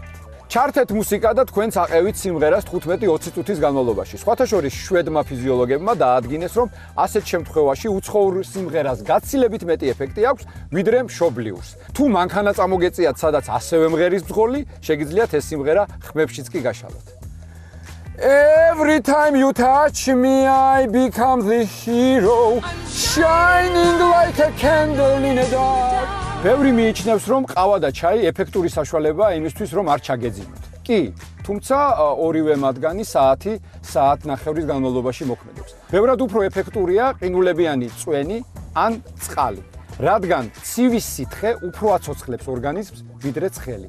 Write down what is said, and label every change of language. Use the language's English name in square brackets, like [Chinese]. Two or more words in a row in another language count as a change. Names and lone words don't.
[Georgian] ჩართეთ მუსიკა და თქვენც აყევით სიმღერას 15-20 წუთის განმავლობაში. სხვათა შორის შვედმა ფიზიოლოგებმა დაადგინეს, რომ ასეთ შემთხვევაში უცხოურ სიმღერას გაცილებით მეტი ეფექტი აქვს, ვიდრე მშობლიურს. თუ მანქანა წამოგეწიათ, სადაც ასევე მღერის მძღოლი, შეგიძლიათ ეს სიმღერა ხმებშიც კი გაშალოთ. [English] Every time you touch me, I become the hero, shining like a candle in a dark. [Georgian] ბევრი მიიჩნევს, რომ ყავა და ჩაი ეფექტური საშუალებაა იმისთვის, რომ არ ჩაგეძინოთ. კი, თუმცა ორივე მათგანი საათ-ნახევრის განმავლობაში მოქმედებს. ბევრად უფრო ეფექტურია ყინულებიანი წვენი ან წყალი, რადგან ცივი სითხე უფრო აცოცხლებს ორგანიზმს, ვიდრე ცხელი.